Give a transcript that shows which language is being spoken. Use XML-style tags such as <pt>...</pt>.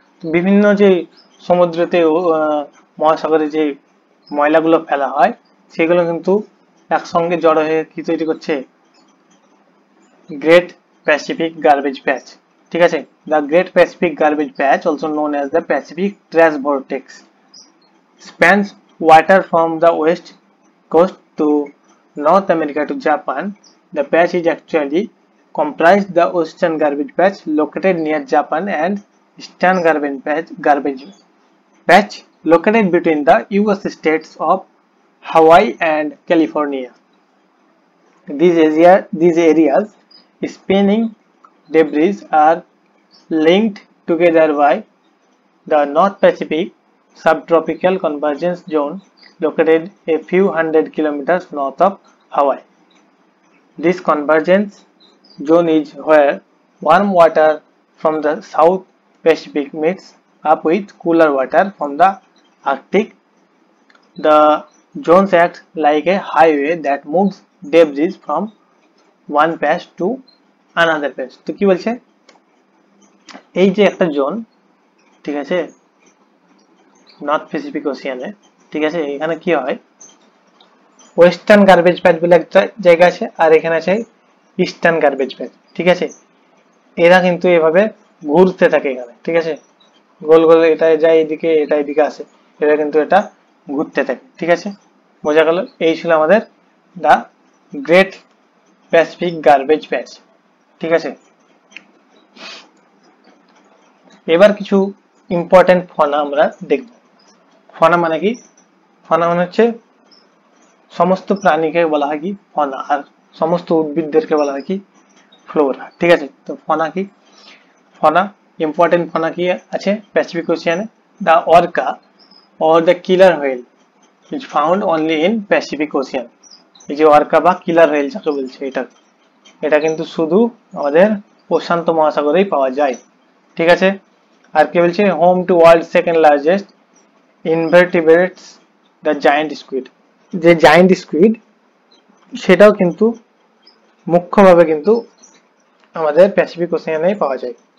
<bn>বিভিন্ন যে সমুদ্রতে মহাসাগরে যে ময়লাগুলো ফেলা হয় সেগুলো কিন্তু একসঙ্গে জড়ো হয়ে কি তৈরি করছে, গ্রেট প্যাসিফিক গার্বেজ প্যাচ। ঠিক আছে,</bn> <en>The great Pacific garbage patch, also known as the Pacific trash vortex, spans water from the west coast to North America to Japan. The patch is actually comprised the Western Garbage Patch located near Japan and Eastern Garbage Patch located between the US states of Hawaii and California. These areas spanning debris are linked together by the North Pacific subtropical convergence zone located a few hundred kilometers north of Hawaii. This convergence zone is where warm water from the South Pacific meets up with cooler water from the Arctic. The zones act like a highway that moves debris from one patch to another patch.</en> <bn>তো কি বলছে, এই যে একটা zone, ঠিক আছে, north Pacific ওশিয়ানে, ঠিক আছে, এখানে কি হয়, ওয়েস্টার্ন গার্বেজ প্যাচ বলে একটা জায়গা আছে, আর এখানে আছে ইস্টার্ন গার্বেজ প্যাচ। ঠিক আছে, এরা কিন্তু এভাবে ঘুরতে থাকে এখানে। ঠিক আছে, গোল গোল, এটা যায় এদিকে, এটা এদিকে আসে, এরা কিন্তু এটা ঘুরতে থাকে। ঠিক আছে, বোঝা গেল? এই ছিল আমাদের দা গ্রেট প্যাসিফিক গার্বেজ প্যাচ। ঠিক আছে, এবার কিছু ইম্পর্টেন্ট ফনা আমরা দেখব। ফনা মানে কি? ফনা মানে হচ্ছে সমস্ত প্রাণীকে বলা হয় কি ফনা, আর সমস্ত উদ্ভিদদেরকে বলা হয় কি ফ্লোরা। ঠিক আছে, তো ফনা কি? ফনা, ইম্পর্টেন্ট ফনা কি আছে Pacific ওশিয়ানে?</bn> <en>The orca or the killer whale is found only in Pacific Ocean.</en> <bn>এই যে অর্কা বা কিলার whale যাকে বলছে, এটা কিন্তু শুধু আমাদের প্রশান্ত মহাসাগরেই পাওয়া যায়। ঠিক আছে, আর কি বলছে,</bn> <en>Home to world second largest invertebrates the giant squid.</en> <bn>যে জায়ান্ট স্কুইড সেটাও কিন্তু মুখ্যভাবে কিন্তু আমাদের প্যাসিফিক ওশিয়ানেই পাওয়া যায়।</bn>